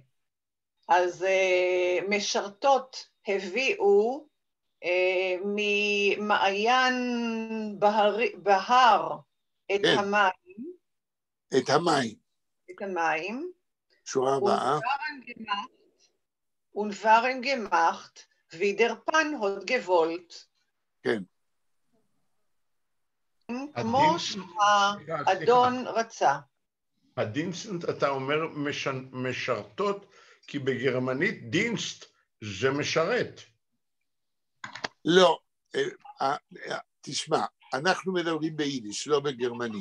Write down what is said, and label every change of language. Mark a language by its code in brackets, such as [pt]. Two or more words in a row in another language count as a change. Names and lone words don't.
[he] אז משרתות הביאו ממעיין בהר את המים. את המים. שורה הבאה. [yi] און זײַנען געמאַכט, ווי דער פּאַן האָט געוואָלט. [he] כן. כמו שהאדון רצה. הדינסט, אתה אומר משרתות, כי בגרמנית דינסט זה משרת. לא, תשמע, אנחנו מדברים ביידיש, לא בגרמנית.